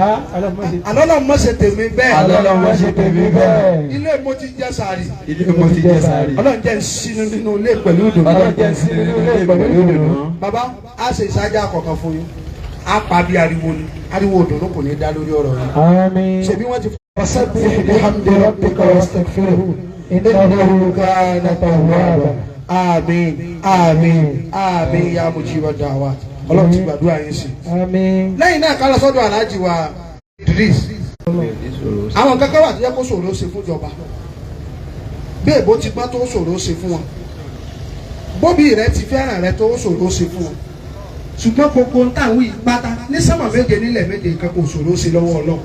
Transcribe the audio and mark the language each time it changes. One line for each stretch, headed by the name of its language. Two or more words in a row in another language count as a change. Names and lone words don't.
Yoruba: ọlọ́mọ ṣe tèmi bẹ́ẹ̀. ọlọ́mọ ṣe tèmi bẹ́ẹ̀. ilé mo ti jẹ sàárì. ilé mo ti jẹ sàárì. ọlọ́run jẹ́ ń sínú nínú ilé pẹ̀lú ìdùnnú. ọlọ́run jẹ́ ń sínú nínú ilé pẹ̀lú ìdùnnú. bàbá a ṣe ìsájà kọ̀ọ̀kan fún yín a pa bí ariwo ni ariwo ìdùnnú kò ní dá lórí ọ̀rọ̀ yìí. àmín. ṣebí wọ́n ti
Arabic: فسبح بحمد ربك واستغفره إنه كان توابا.
Yoruba: àmín àmín àmín
Arabic: يا مجيب الدعوات
Yoruba: ọlọ́run ti gbàdúrà yín sí. àmín. lẹ́yìn náà ká lọ sọ́dọ̀ aláàjì wa Idris àwọn kankan wà tó yẹ kó ṣòro ṣe fún ìjọba bí èbó ti gbọ́n tó ṣòro ṣe fún wọn bóbi rẹ ti fẹ́ràn rẹ tó ṣòro ṣe fún wọn ṣùgbọ́n gbogbo ń tàwí pátá ní sánmà méje nílẹ̀ méje nǹkan kò ṣòro ṣe lọ́wọ́ ọlọ́run.